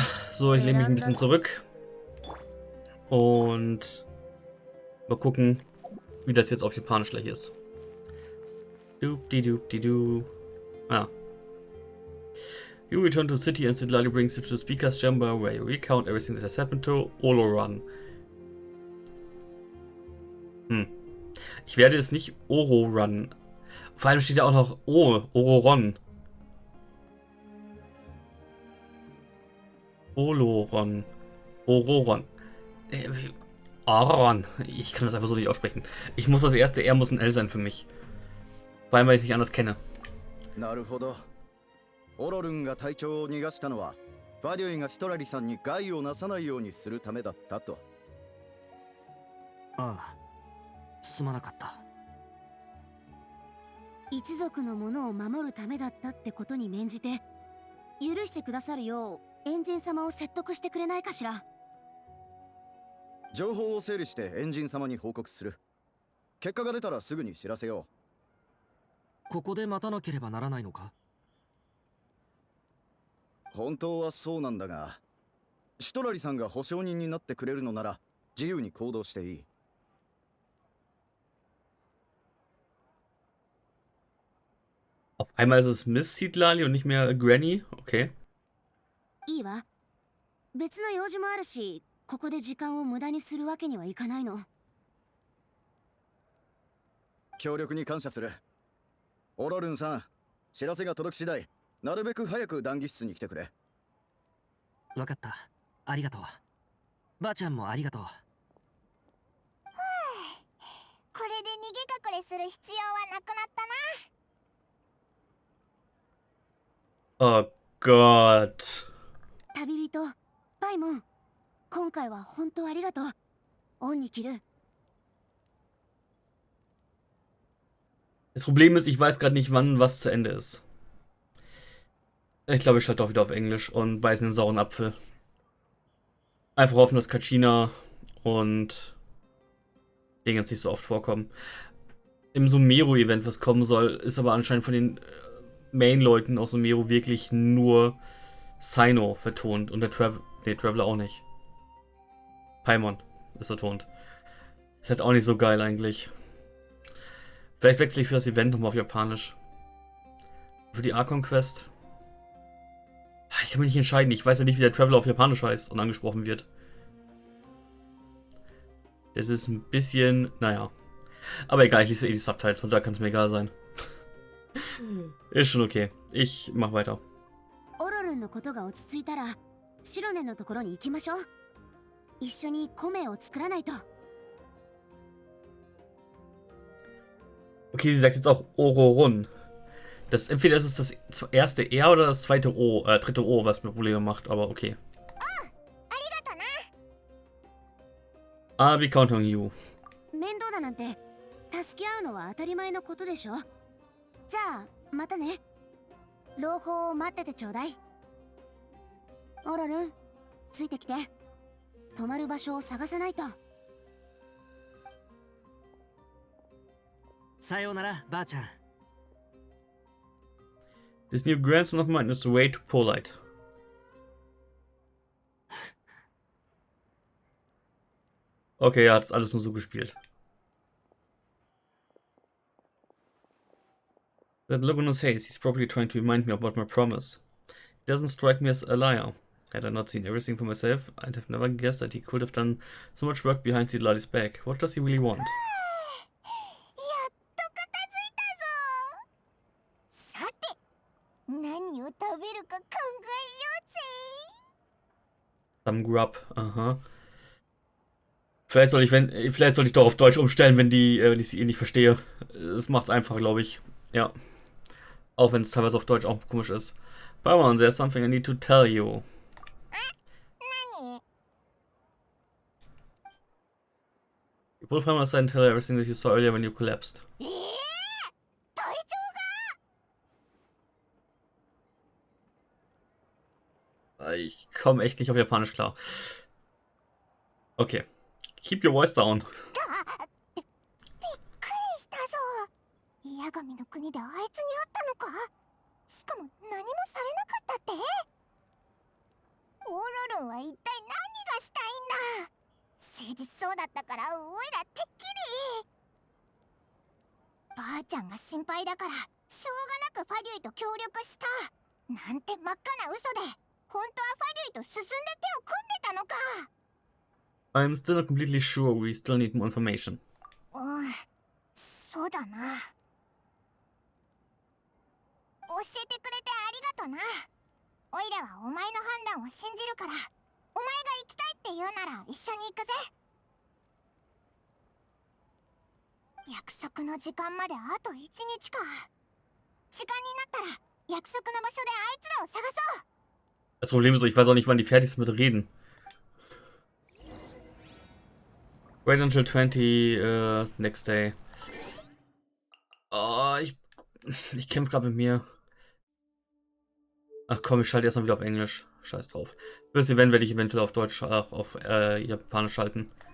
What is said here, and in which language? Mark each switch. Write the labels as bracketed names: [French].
[German] So, ich lehne mich ein bisschen zurück. Und mal gucken, wie das jetzt auf Japanisch gleich ist. Doop-di-doop-di-doo. Ah. [English] You return to the city and Lali brings you to the speaker's chamber where you recount everything that has happened to Oloran. [German] Ich werde es nicht Oro-Run. Vor allem steht ja auch noch Ororon. Oloron. Ororon. Ororon. Ich kann das einfach so nicht aussprechen. Ich muss das erste R muss ein L sein für mich. Vor allem, weil ich es nicht anders kenne. [Japanese] なるほど。オロルンが隊長を逃がしたのは、ファデュイがストラリさんに害をなさないようにするためだったと。ああ、すまなかった。一族のものを守るためだったってことに免じて、許してくださるようエンジン様を説得してくれないかしら。情報を整理してエンジン様に報告する。結果が出たらすぐに知らせよここで待たなければならないのか？本当はそうなんだが、シトラリさんが保証人になってくれるのなら自由に行動していい。 [German] Auf einmal ist es Miss Citlali und nicht mehr Granny. Okay. [Japanese] いいわ。別の用事もあるし、ここで時間を無駄にするわけにはいかないの。協力に感謝する。オロルンさん、知らせが届き次第、なるべく早く談義室に来てくれ。わかった。ありがとう。ばあちゃんもありがとう。これで逃げ隠れする必要はなくなったな。 [German] Oh Gott. [Japanese] 旅人、パイモン、今回は本当ありがとう。恩に着る。 [German] Das Problem ist, ich weiß gerade nicht, wann was zu Ende ist. Ich glaube, ich schalte auch wieder auf Englisch und beiße den sauren Apfel. Einfach hoffen, dass Kachina und Dinge jetzt nicht so oft vorkommen. Im Sumeru-Event, was kommen soll, ist aber anscheinend von den Main-Leuten aus Sumeru wirklich nur Sino vertont und der Traveler auch nicht. Paimon ist vertont. Ist halt auch nicht so geil eigentlich. Vielleicht wechsle ich für das Event nochmal auf Japanisch. Für die Archon-Quest. Ich kann mich nicht entscheiden. Ich weiß ja nicht, wie der Traveler auf Japanisch heißt und angesprochen wird. Das ist ein bisschen... Naja. Aber egal, ich lese eh die Subtitles und da kann es mir egal sein. Ist schon okay. Ich mach weiter. [Japanese] オロルンのことが落ち着いたら、シロネのところに行きましょう。一緒に米を作らないと。 [German] Okay, sie sagt jetzt auch Ororun. Das, entweder ist es das erste R oder das zweite O, dritte O, was mir Probleme macht, aber okay. [English] I'll be counting on you. [Japanese] 面倒だなんて、助け合うのは当たり前のことでしょ。じゃあ、またね。朗報を待っててちょうだい。オロルン、ついてきて。泊まる場所を探さないと。さようなら、ばあちゃん。 [English] This new grandson of mine is way too polite. [German] Okay, er hat das alles nur so gespielt. [English] That look on his face, he's probably trying to remind me about my promise. He doesn't strike me as a liar. Had I not seen everything for myself, I'd have never guessed that he could have done so much work behind Citlali's back. What does he really want? [Japanese] やっと片付いたぞ。さて、何を食べるか考えようぜ。 [English] Some grub, aha. [German] Vielleicht soll ich doch auf Deutsch umstellen, wenn ich sie eh nicht verstehe. Das macht's einfach, glaube ich. Ja. Auch wenn es teilweise auf Deutsch auch komisch ist. [English] Bauern, there's something I need to tell you. [Japanese] 何？ [English] You pulled from my side and tell her everything that you saw earlier when you collapsed. [Japanese] 隊長が？ [German] Ich komme echt nicht auf Japanisch klar. [English] Okay. Keep your voice down. [Japanese] びっくりしたぞ。八神の国であいつに会ったのか？しかも何もされなかったって？オロルンは一体何がしたいんだ？誠実そうだったからおいらてっきり。ばあちゃんが心配だからしょうがなくファデュイと協力した。なんて真っ赤な嘘で、本当はファデュイと進んで手を組んでたのか。 [English] I'm still not completely sure. We still need more information. [Japanese] うん、そうだな。教えてくれてありがとな。オイラはお前の判断を信じるから、お前が行きたいって言うなら一緒に行くぜ。約束の時間まであと1日か。時間になったら約束の場所であいつらを探そう。 [German] Das Problem ist, ich weiß auch nicht, wann die fertig sind mit Reden. [English] Wait until 20 next day. [German] Oh, ich kämpfe gerade mit mir. Ach komm, ich schalte erstmal wieder auf Englisch. Scheiß drauf. Fürs Event werde ich eventuell auf Deutsch, auf Japanisch schalten.